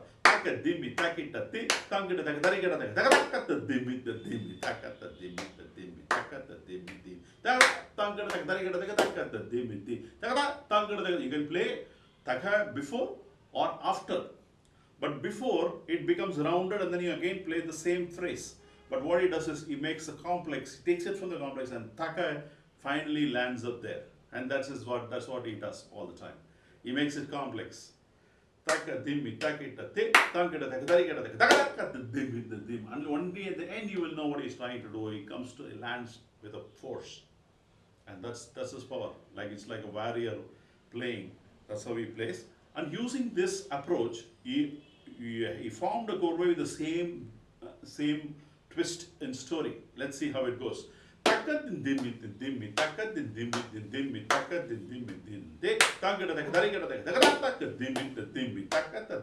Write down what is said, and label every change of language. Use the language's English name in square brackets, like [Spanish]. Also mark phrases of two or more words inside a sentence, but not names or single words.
[English] Taka dimmi takita ti tangita taka darigata taka takata dimmi the dimmi takata dimmi the dimmi takata dimmi di taka tangita taka darigata taka takata dimmi di taka tangita taka. You can play taka before or after. But before it becomes rounded and then you again play the same phrase. But what he does is he makes a complex, he takes it from the complex and taka finally lands up there. And that's what he does all the time. He makes it complex. Taka dimmi takita te tankita taka darigata taka taka dimmi the dim. And only at the end you will know what he's trying to do. He lands with a force. And that's his power. Like it's like a warrior playing. That's how he plays. And using this approach, he formed a chorway with the same twist in story. Let's see how it goes. Takadin dimmi dimmi takadin dimmi dimmi takadin dimmi din de takada takadari takada takad dimmi dimmi takada